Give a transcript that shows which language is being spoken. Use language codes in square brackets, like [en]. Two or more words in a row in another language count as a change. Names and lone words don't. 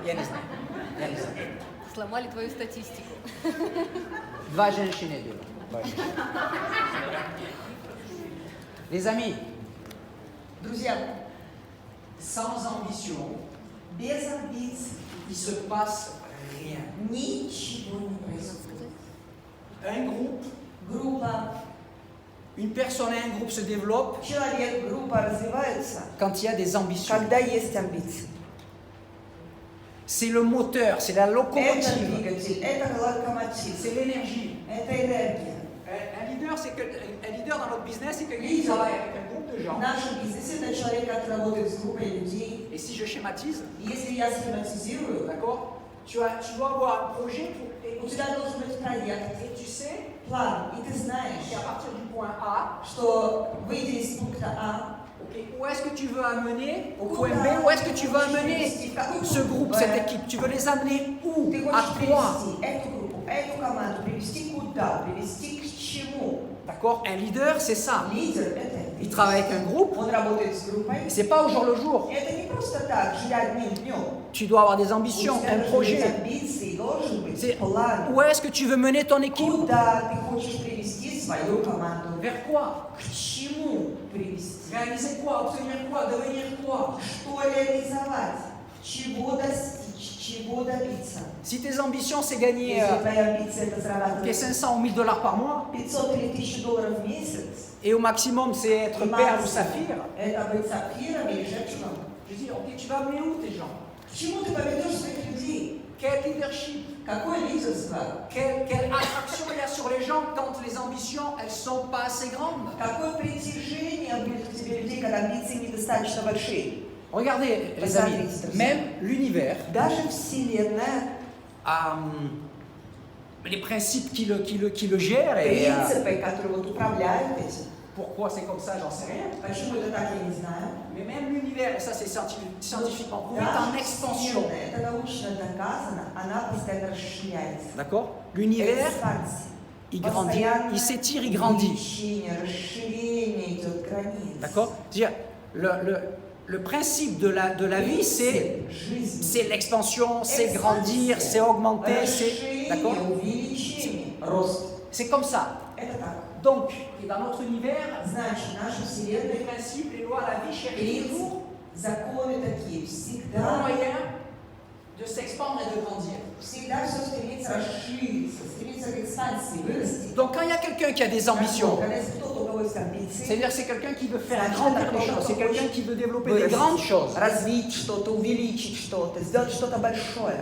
[ru] Я не знаю. Сломали твою статистику. Два женщины было. Два женщины. [fr] Les amis, [ru] Друзья, [fr] sans ambition, [ru] без амбиций [fr] il se passe rien. [ru] ничего не происходит. [fr] Un groupe, [ru] Группа, [fr] une personne et un groupe se développent [ru] человек, группа развиваются, [fr] quand il y a des ambitions. [ru] когда есть амбиции. [fr] C'est le moteur, c'est la [ru] Это [fr] locomotive, [ru] двигатель, это локомотив, [fr] c'est l'énergie. [ru] это энергия. [fr] Un leader, un leader dans notre business, c'est quelqu'un qui Leader. travaille avec un groupe de [ru] В [fr] gens. [ru] нашем бизнесе это человек, который работает с группой людей. [fr] Et si je schématise, [ru] Если я схематизирую, [fr] d'accord, tu dois avoir un projet [ru] у тебя должен быть проект, [fr] et tu sais [ru] план, и ты знаешь, [fr] qu'à partir du point A, [ru] что выйдя из пункта А, [fr] ok, où est-ce que tu veux amener au point B, où est-ce que tu veux amener ce groupe, cette équipe, tu veux les amener où? [ru] ты [fr] À [ru] хочешь [fr] quoi? [ru] привести эту группу, эту команду, привести куда, привести к чему. [fr] D'accord? Un leader, c'est ça. [ru] Лидер – это [fr] Il travaille avec un groupe, [ru] он работает с группой. [fr] c'est pas au jour le jour. [ru] Это не просто так, жить одним днем. [fr] Tu dois avoir des [ru] У [fr] ambitions, [ru] тебя [fr] un [ru] должны быть [fr] projet. [ru] амбиции, должен быть [fr] C'est [ru] план. [fr] où est-ce que tu veux mener ton équipe? [ru] Куда ты хочешь привести свою команду? [fr] Vers quoi? [ru] К чему привести? Réaliser quoi? Obtenir quoi? Devenir quoi? Что реализовать? Чего достичь? Чего добиться? [fr] Si tes ambitions, c'est gagner [ru] Если твоя амбиция – это [fr] ok, [ru] зарабатывать [fr] 500 ou 1000 dollars par mois, [ru] 500 или 1000 долларов в месяц, [fr] et au maximum, c'est être [ru] и [fr] perle ou [ru] максимум [fr] saphir, [ru] это быть сапфиром или жемчугом. [fr] je dis, ok, tu vas amener où tes gens? [ru] К чему ты поведешь своих людей? [fr] Quel leadership? [ru] Какое лидерство? [fr] Quelle attraction il y a sur les gens quand les ambitions, elles sont pas assez grandes? [ru] Какое притяжение будет к тебе людей, когда амбиции недостаточно большие? [fr] Regardez, les [ru] Посмотрите, [fr] amis, [ru] друзья. [fr] même l'univers [ru] Даже Вселенная, [fr] a les principes qui le gèrent. Et, [ru] принципы, которые вот управляют этим. [fr] pourquoi c'est comme ça, j'en sais rien. [ru] Почему это так, я не знаю. [fr] Mais même l'univers, et ça c'est scientifiquement prouvé, est en [ru] Даже [fr] expansion. [ru] Вселенная, это научно доказано, она постоянно расширяется. [fr] D'accord? L'univers, [ru] Экспансия. [fr] il grandit, il s'étire, il grandit. [ru] Увеличение, расширение идет границ. [fr] D'accord? C'est-à-dire, le principe de la vie, c'est [ru] жизнь. [fr] l'expansion, c'est grandir, c'est augmenter, c'est. D'accord? [ru] Расширение, увеличение, рост. [fr] C'est comme ça. [ru] Это так. [fr] Donc, et dans notre univers, [ru] Значит, наша [fr] les [ru] Вселенная, [fr] principes, les lois, la vie cherchent toujours [ru] законы такие, [fr] le [ru] всегда, [fr] moyen de s'expandre et de grandir. [ru] всегда все стремится расшириться, стремится к экспансии, вырасти. [fr] Donc, quand il y a quelqu'un qui a des ambitions, [ru] Когда есть кто-то, у кого есть амбиции, [fr] c'est-à-dire c'est quelqu'un qui veut faire grandir les choses, c'est quelqu'un qui veut développer des [ru] вырасти, [fr] grandes choses. [ru] развить что-то, увеличить что-то, сделать что-то большое.